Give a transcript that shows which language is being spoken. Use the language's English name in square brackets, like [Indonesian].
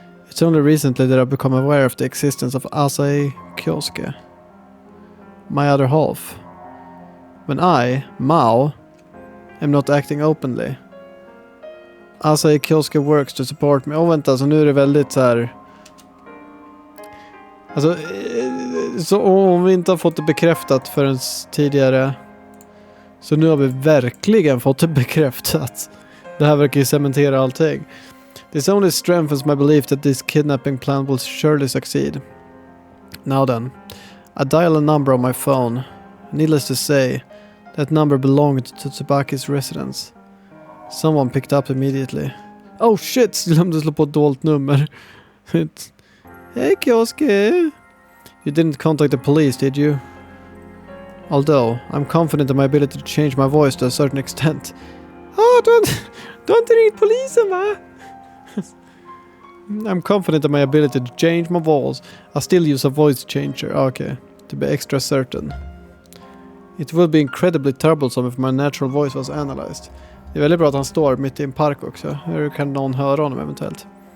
[English] It's only recently that I've become aware of the existence of Asahi Kyosuke, my other half. When I, Maou, am not acting openly. Asahi Kyosuke works to support me. [Swedish] Vänta, så nu är det väldigt så här. Alltså, så om vi inte har fått det bekräftat förrän tidigare, så nu har vi verkligen fått det bekräftat. Det här verkar ju cementera allting. [English] This only strengthens my belief that this kidnapping plan will surely succeed. Now then, I dial a number on my phone. Needless to say, that number belonged to Tsubaki's residence. Someone picked up immediately. Oh shit, [Swedish] glömde slå på ett dolt nummer. [English] Hey Kyosuke. You didn't contact the police, did you? Although, I'm confident in my ability to change my voice to a certain extent. Don't ring [Swedish] polisen, va? [English] I'm confident in my ability to change my voice. I still use a voice changer. Okay, to be extra certain. It would be incredibly troublesome if my natural voice was analyzed. [Swedish] Det är väldigt bra att han står mitt i en park också. Hur kan någon höra honom eventuellt?